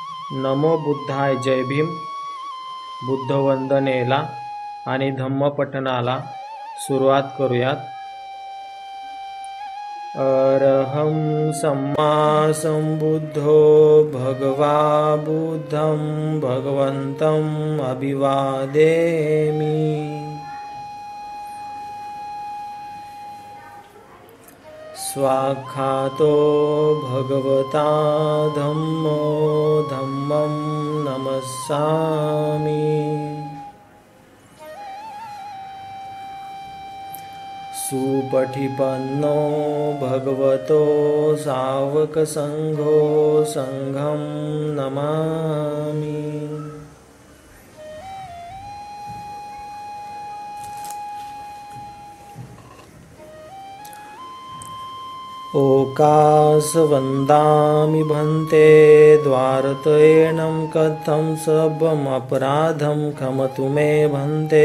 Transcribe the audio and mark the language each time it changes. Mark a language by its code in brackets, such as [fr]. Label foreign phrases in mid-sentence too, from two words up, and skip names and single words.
[mr] नमो बुद्धाय जय भीम. बुद्धवंदनेला आणि धम्मपठणाला सुरुवात करूयात. [pi] अरहं सम्मा संबुद्धो भगवा बुद्धं भगवन्तम् अभिवादेमि. स्वाख्यातो भगवता धम्मो धम्मं नमस्सामि. सुपठिपन्नो भगवतो सावकसङ्घो सङ्घं नमामि. ओकासवन्दामि भन्ते द्वारतयेनं कथं सर्वमपराधं क्षमतु मे भन्ते.